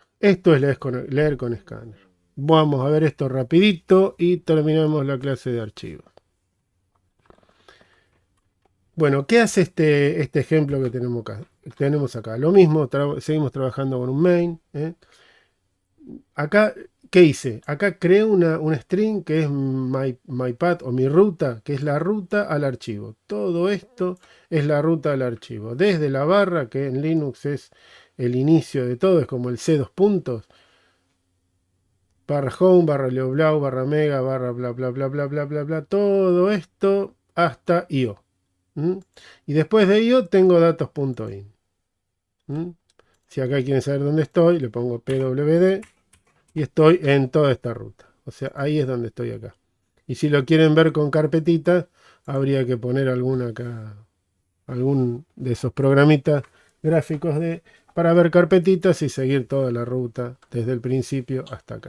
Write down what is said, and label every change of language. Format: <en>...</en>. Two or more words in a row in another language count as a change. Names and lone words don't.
<es>Esto es leer con escáner. Vamos a ver esto rapidito y terminamos la clase de archivos. Bueno, ¿qué hace este ejemplo que tenemos acá? Lo mismo, seguimos trabajando con un main. Acá, ¿qué hice? Acá creé una string que es</es> <en>my path</en> <es>o mi ruta, que es la ruta al archivo. Todo esto es la ruta al archivo. Desde la barra, que en Linux es el inicio de todo, es como el C2 puntos. Barra home, barra leoblau, barra mega, barra bla bla bla bla bla bla bla. Todo esto hasta IO. Y después de IO tengo datos.in. Si acá quieren saber dónde estoy, le pongo pwd. Y estoy en toda esta ruta. O sea, ahí es donde estoy acá. Y si lo quieren ver con carpetitas, habría que poner alguna acá algún de esos programitas gráficos para ver carpetitas y seguir toda la ruta desde el principio hasta acá.</es>